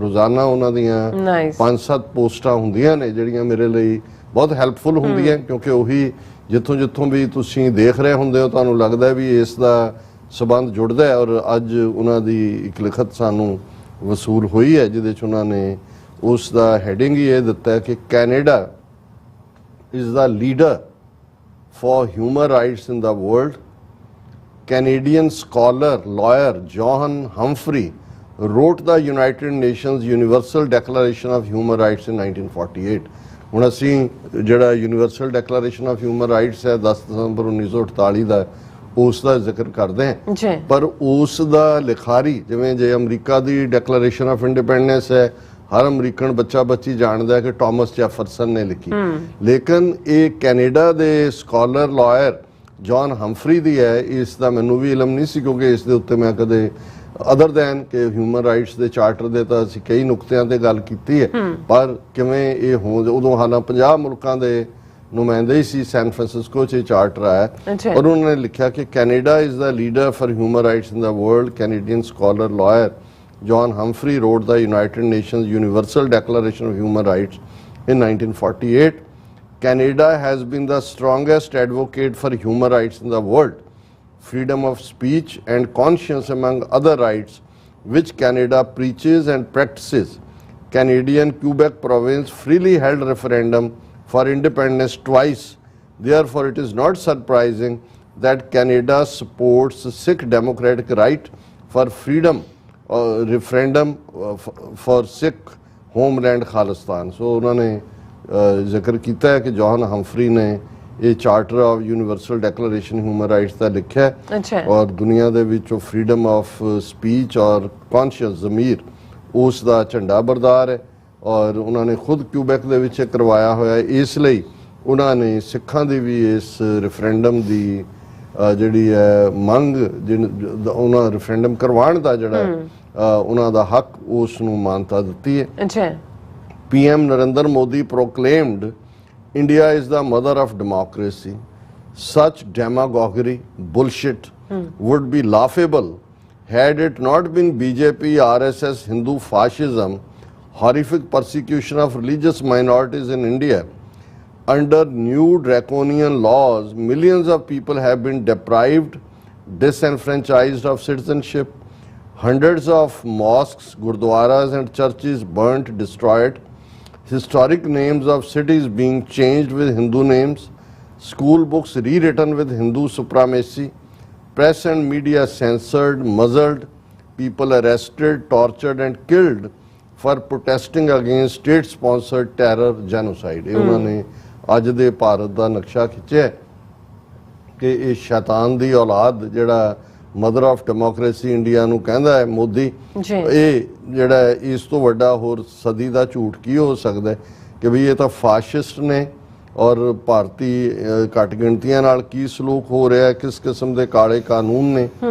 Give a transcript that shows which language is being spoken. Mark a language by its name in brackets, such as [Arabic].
[Punjabi] ਰੋਜ਼ਾਨਾ ਉਹਨਾਂ ਦੀਆਂ 5-7 ਪੋਸਟਾਂ ਹੁੰਦੀਆਂ ਨੇ ਜਿਹੜੀਆਂ ਮੇਰੇ ਲਈ ਬਹੁਤ ਹੈਲਪਫੁਲ ਹੁੰਦੀਆਂ, ਕਿਉਂਕਿ ਉਹੀ ਜਿੱਥੋਂ ਵੀ ਤੁਸੀਂ ਦੇਖ ਰਹੇ ਹੁੰਦੇ ਹੋ ਤੁਹਾਨੂੰ ਲੱਗਦਾ ਵੀ ਇਸ ਦਾ ਸਬੰਧ ਜੁੜਦਾ ਹੈ। ਔਰ ਅੱਜ ਉਹਨਾਂ ਦੀ ਇੱਕ ਲਿਖਤ ਸਾਨੂੰ ਵਸੂਲ ਹੋਈ ਹੈ ਜਿਹਦੇ 'ਚ ਉਹਨਾਂ ਨੇ ਉਸ ਦਾ ਹੈਡਿੰਗ ਹੀ ਇਹ ਦਿੱਤਾ ਹੈ ਕਿ [English] Canada is the leader for human rights in the world. Canadian scholar, lawyer John Humphrey wrote the United Nations Universal Declaration of Human Rights in 1948. [Punjabi] ਹੁਣ ਅਸੀਂ ਜਿਹੜਾ universal declaration of human rights ਹੈ 10 ਦਸੰਬਰ 1948 ਦਾ, ਉਸ ਦਾ ਜ਼ਿਕਰ ਕਰਦੇ ਹਾਂ। ਪਰ ਉਸ ਦਾ ਲਿਖਾਰੀ, ਜਿਵੇਂ ਜੇ America ਦੀ declaration of independence ਹੈ, ਹਰ ਅਮਰੀਕਨ ਬੱਚਾ ਬੱਚੀ ਜਾਣਦਾ ਹੈ ਕਿ ਟਾਮਸ ਜੈਫਰਸਨ ਨੇ ਲਿਖੀ, ਲੇਕਿਨ ਇਹ ਕੈਨੇਡਾ ਦੇ ਸਕਾਲਰ ਲਾਇਰ ਜੌਨ ਹੰਫਰੀ ਦੀ ਹੈ। ਇਸ ਦਾ ਮੈਨੂੰ ਵੀ ਇਲਮ ਨਹੀਂ ਸੀ, ਕਿਉਂਕਿ ਇਸ ਦੇ ਉੱਤੇ ਮੈਂ ਕਦੇ ਅਦਰ ਦੈਨ ਕਿ ਹਿਊਮਨ ਰਾਈਟਸ ਦੇ ਚਾਰਟਰ ਦੇ ਤਾਂ ਅਸੀਂ ਕਈ ਨੁਕਤਿਆਂ ਤੇ ਗੱਲ ਕੀਤੀ ਹੈ, ਪਰ ਕਿਵੇਂ ਇਹ ਉਦੋਂ ਹਾਲਾਂ 50 ਮੁਲਕਾਂ ਦੇ ਨੁਮਾਇੰਦੇ ਹੀ ਸੀ ਸੈਨ ਫਰਾਂਸਿਸਕੋ 'ਚ ਚਾਰਟਰ ਆਇਆ। ਔਰ ਉਹਨਾਂ ਨੇ ਲਿਖਿਆ ਕਿ [English] Canada is the leader for human rights in the world. Canadian scholar lawyer John Humphrey wrote the United Nations Universal Declaration of Human Rights in 1948. Canada has been the strongest advocate for human rights in the world. Freedom of speech and conscience among other rights which Canada preaches and practices. Canadian Quebec province freely held referendum for independence twice. Therefore, it is not surprising that Canada supports Sikh democratic right for freedom referendum for Sikh homeland Khalistan. [Punjabi] So [Hindi] उन्होंने [Punjabi] ਜ਼ਿਕਰ ਕੀਤਾ ਹੈ ਕਿ John ਹੰਫਰੀ ਨੇ ਇਹ charter of universal declaration human rights ਦਾ ਲਿਖਿਆ ਔਰ ਦੁਨੀਆ ਦੇ ਵਿੱਚ ਉਹ ਫਰੀडम ਆਫ ਸਪੀਚ ਔਰ ਕੌਨਸ਼ੀਅਸ ਜ਼ਮੀਰ ਉਸ ਦਾ ਝੰਡਾ ਬਰਦਾਰ ਹੈ। ਔਰ ਉਹਨਾਂ ਨੇ ਖੁਦ ਕਿਊਬੈਕ ਦੇ ਵਿੱਚ ਕਰਵਾਇਆ ਹੋਇਆ ਇਸ ਲਈ ਉਹਨਾਂ ਨੇ ਸਿੱਖਾਂ ਦੀ ਵੀ ਇਸ ਰੈਫਰੈਂਡਮ ਦੀ ਜਿਹੜੀ ਹੈ ਮੰਗ ਉਹਨਾਂ ਰੈਫਰੈਂਡਮ ਕਰਵਾਉਣ ਦਾ ਜਿਹੜਾ ਉਹਨਾਂ ਦਾ ਹੱਕ ਉਸ ਨੂੰ ਮਾਨਤਾ ਦਿੱਤੀ ਹੈ। ਅੱਛਾ। [English] PM Narendra Modi proclaimed India is the mother of democracy. Such demagoguery, bullshit would be laughable had it not been BJP, RSS, Hindu fascism, horrific persecution of religious minorities in India. Under new draconian laws, millions of people have been deprived, disenfranchised of citizenship. Hundreds of mosques, gurdwaras and churches burnt, destroyed. Historic names of cities being changed with Hindu names, school books rewritten with Hindu supremacy, press and media censored, muzzled, people arrested, tortured and killed for protesting against state-sponsored terror, genocide. [Punjabi] ਇਹ ਉਹਨਾਂ ਨੇ ਅੱਜ ਦੇ ਭਾਰਤ ਦਾ ਨਕਸ਼ਾ ਖਿੱਚਿਆ ਕਿ ਇਹ ਸ਼ੈਤਾਨ ਦੀ ਔਲਾਦ ਜਿਹੜਾ [English] mother of democracy [Punjabi] ਇੰਡੀਆ ਨੂੰ ਕਹਿੰਦਾ ਹੈ ਮੋਦੀ, ਇਹ ਜਿਹੜਾ ਇਸ ਤੋਂ ਵੱਡਾ ਹੋਰ ਸਦੀ ਦਾ ਝੂਠ ਕੀ ਹੋ ਸਕਦਾ ਕਿ ਵੀ ਇਹ ਤਾਂ ਫਾਸ਼ਿਸਟ ਨੇ ਔਰ ਭਾਰਤੀ ਘੱਟ ਗਿਣਤੀਆਂ ਨਾਲ ਕੀ ਸਲੂਕ ਹੋ ਰਿਹਾ, ਕਿਸ ਕਿਸਮ ਦੇ ਕਾਲੇ ਕਾਨੂੰਨ ਨੇ,